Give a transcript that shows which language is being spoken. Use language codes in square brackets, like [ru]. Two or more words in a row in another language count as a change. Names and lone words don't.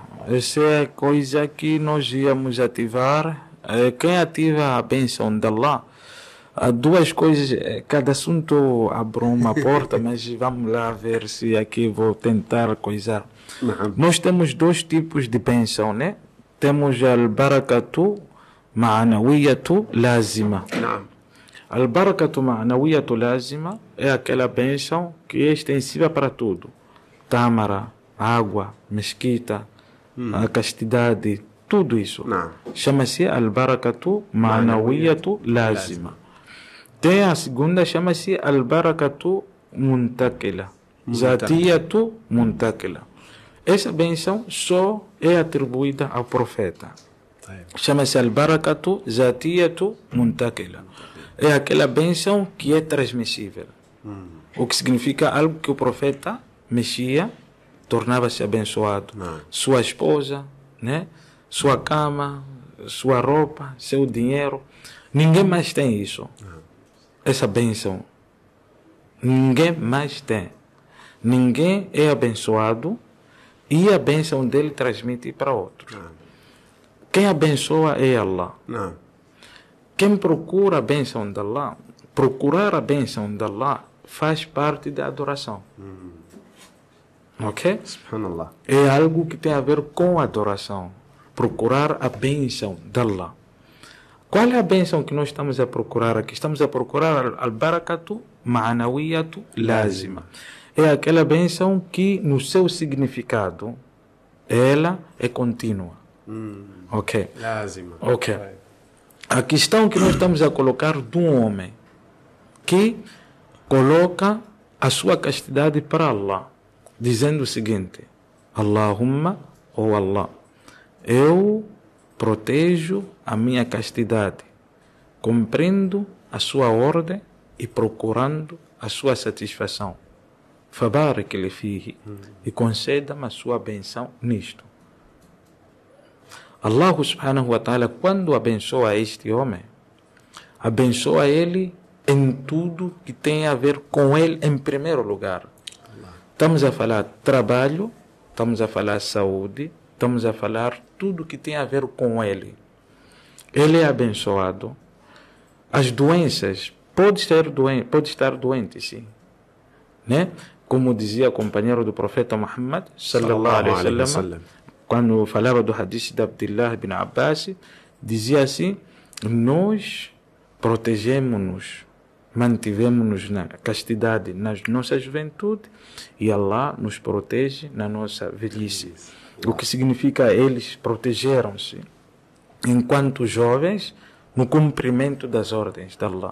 [pt] Essa é a coisa que nós íamos ativar. Quem ativa a bênção de Allah Há duas coisas, cada assunto abre uma porta, mas vamos lá ver se aqui vou tentar coisar. نعم Nós temos dois tipos de bênção, né? [ar] Temos البركة المعنوية اللازمة. نعم البركة المعنوية اللازمة [pt] é aquela bênção que é extensiva para tudo. Tâmara, água, mesquita, a castidade, tudo isso. نعم [ar] Chama-se البركة المعنوية اللازمة. [pt] Tem a segunda, chama-se [ar] البركة المنتقلة. ذاتية منتقلة. [pt] Essa bênção só é atribuída ao profeta. طيب [ar] Chama-se البركة الذاتية المنتقلة. [pt] É aquela bênção que é transmissível. O que significa algo que o profeta mexia, tornava-se abençoado. Sua esposa, né? Sua cama, sua roupa, seu dinheiro. Ninguém mais tem isso. Essa bênção. Ninguém mais tem. Ninguém é abençoado e a bênção dele transmite para outros. Quem abençoa é Allah. نعم Quem procura a bênção de Allah, procurar a bênção de Allah faz parte da adoração. Ok? [ar] سبحان الله [pt] É algo que tem a ver com a adoração. Procurar a bênção de Allah. Qual é a bênção que nós estamos a procurar aqui? Estamos a procurar [ar] البركة المعنوية اللازمة. [pt] É aquela bênção que no seu significado ela é contínua. Ok? لازم Ok. A questão que nós estamos a colocar de um homem que coloca a sua castidade para Allah, dizendo o seguinte: Allahumma, ou Allah, eu protejo a minha castidade, cumprindo a sua ordem e procurando a sua satisfação. [ar] فبارك لي فيه, [pt] e conceda-me a sua benção nisto. [ar] الله سبحانه وتعالى, [pt] quando abençoa este homem, abençoa ele em tudo que tem a ver com ele em primeiro lugar. Estamos a falar trabalho, estamos a falar saúde, estamos a falar tudo que tem a ver com ele. Ele é abençoado. As doenças, pode estar doente, sim. Né? Como dizia o companheiro do profeta Muhammad, [ar] صلى الله عليه وسلم, [pt] quando falava do hadith de Abdullah bin Abbas, dizia assim: nós protegemos-nos, mantivemos-nos na castidade na nossa juventude e Allah nos protege na nossa velhice. O que significa eles protegeram-se enquanto jovens no cumprimento das ordens de Allah.